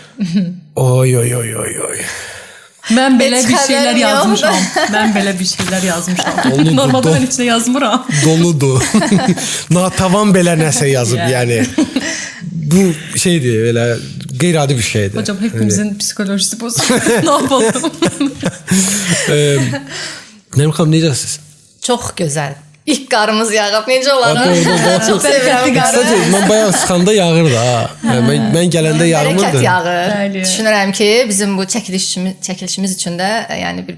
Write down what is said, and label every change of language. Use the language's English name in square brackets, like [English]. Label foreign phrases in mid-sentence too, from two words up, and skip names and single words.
[Azerbaijani] Oy. Mən belə bir şeylər xəbərim yazmışam. Mən belə bir şeylər yazmışam. Normalda mən heç nə yazmıram. Doludur. Natavan belə nəsə yazıb, yəni. Bu şeydir, belə qeyri-adi bir şeydir. [Turkish] Hocam hepimizin psikolojisi bozuldu. Ne yapalım? [Azerbaijani] Nərmin xanım, necəsiniz? Çox gözəl. İlk qarımız yağıb. Necə olaraq? Çox bərəkətli qarı. Mən bayaq sıxanda yağırdı ha. Mən gələndə yağmırdı. Bərəkət yağır. Bəli. Düşünürəm ki, bizim bu çəkilişimiz üçün də yəni bir